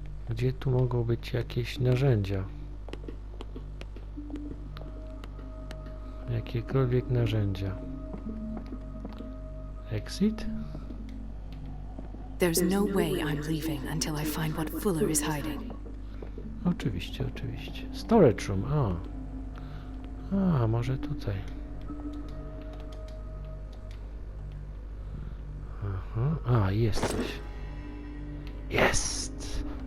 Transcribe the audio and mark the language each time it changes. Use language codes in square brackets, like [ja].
[pl] Gdzie tu mogą być jakieś narzędzia? Jakiekolwiek narzędzia. [en] Exit? There's no way I'm leaving until I find what Fuller is hiding. [pl] Oczywiście, oczywiście. [en] Storage room, [pl] a może tutaj. Aha, jest coś. Jest!